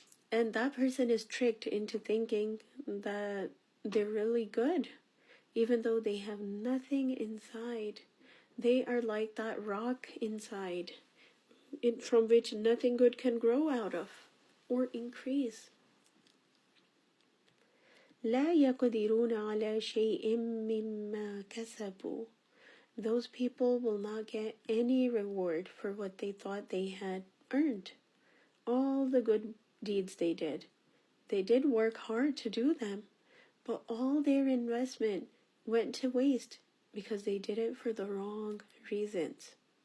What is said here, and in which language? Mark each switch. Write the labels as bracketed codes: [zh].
[en] And that person is tricked into thinking that they're really good, even though they have nothing inside. They are like that rock inside, from which nothing good can grow out of or increase. [ar] لا يقدرون على شيء مما كسبوا. [en] Those people will not get any reward for what they thought they had earned. All the good deeds they did work hard to do them, but all their investment went to waste because they did it for the wrong reasons.